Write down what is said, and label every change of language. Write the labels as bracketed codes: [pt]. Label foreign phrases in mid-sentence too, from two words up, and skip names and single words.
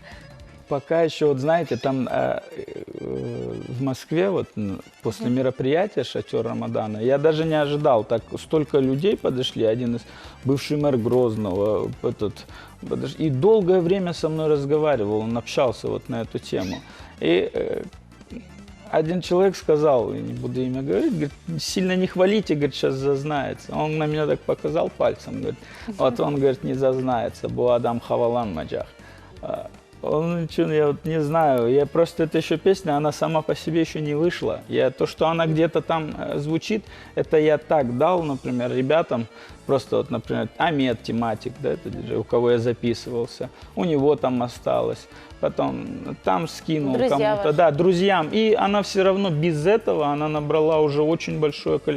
[ru] пока еще, вот знаете, там в Москве вот после мероприятия «Шатер Рамадана» я даже не ожидал, так столько людей подошли, один из бывший мэр Грозного, и долгое время со мной разговаривал, он общался вот на эту тему. И один человек сказал, не буду имя говорить, говорит, сильно не хвалите, говорит, сейчас зазнается. Он на меня так показал пальцем, говорит, вот он, говорит, не зазнается, [ce] бу адам хавалан маджах. [ru] Он, я вот не знаю, я просто, это еще песня, она сама по себе еще не вышла. То, что она где-то там звучит, это я так дал, например, ребятам, просто вот, например, Амед Тематик, да, это диджей, у кого я записывался, у него там осталось, потом там скинул кому-то, да, друзьям, и она все равно без этого, она набрала уже очень большое количество.